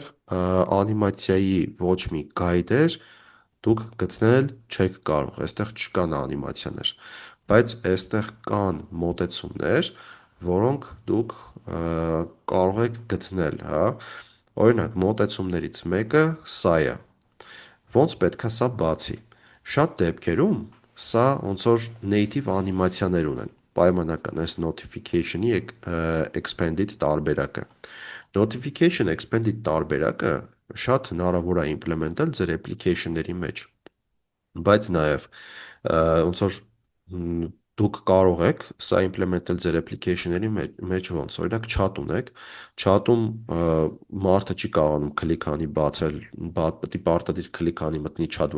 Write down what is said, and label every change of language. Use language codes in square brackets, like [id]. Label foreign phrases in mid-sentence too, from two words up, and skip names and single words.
[hy] անիմացիայի ոչ մի գայդեր դուք գտնել չեք կարող, այստեղ չկան անիմացիաներ, բայց այստեղ կան մոտեցումներ, որոնք դուք կարող եք գտնել, հա։ Օրինակ, մոտեցումներից մեկը սա է։ Ոնց պետքա սա բացի։ Շատ դեպքերում սա ոնց որ native անիմացիաներ ունեն, պայմանական այս [en] notification-ի expanded [hy] տարբերակը։ [en] Notification expanded [hy] տարբերակը շատ հնարավոր է implement-ել ձեր application-ների մեջ, բայց նաև ոնց որ դուք կարող եք սա implement-ել ձեր application-ների մեջ ոնց, օրինակ chat ունեք, chat-ում մարդը չի կարողանում քլիկ անի բացել, պետք է պարտադիր քլիկ անի մտնի chat,